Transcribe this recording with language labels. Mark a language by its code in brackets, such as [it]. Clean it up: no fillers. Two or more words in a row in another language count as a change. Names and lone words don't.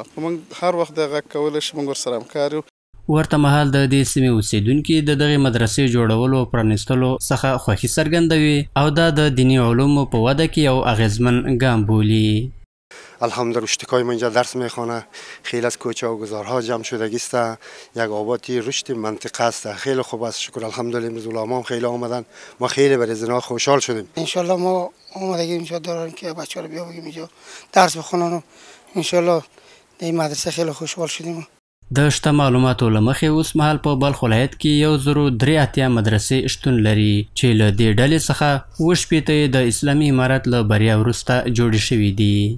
[ps] موږ هر وخت دغه کولی شو موږ ورسره همکار یو. ورته مهال د دې سیمې اوسیدونکي د دغې مدرسې جوړولو او پرانیستلو څخه خوښي څرګندوي او دا د دیني علومو په وده کې یو اغیزمن ګام بولي. [fa] الحمدلله رشتکای ما اینجا درس میخوانه. خیلی از کوچه و گذارها جمع شدگی است. یک آبادی رشد منطقه است. خیلی خوب است. شکر الحمدلله امروز علما خیلی آمدن. ما خیلی برای زنا خوشحال شدیم. [ar] ان شاء الله [fa] ما آمادگی اینجا داریم که بچه‌ها رو بیاریم اینجا درس بخونن و [ar] ان شاء الله [fa] در این مدرسه خیلی خوشحال شدیم. [ps] د شته معلوماتو له مخې اوس مهال په بلخ ولایت کې 1,083 مدرسې شتون لري چې له دې ډلې څخه 80 د اسلامي امارت له بریا وروسته جوړې شوي دي.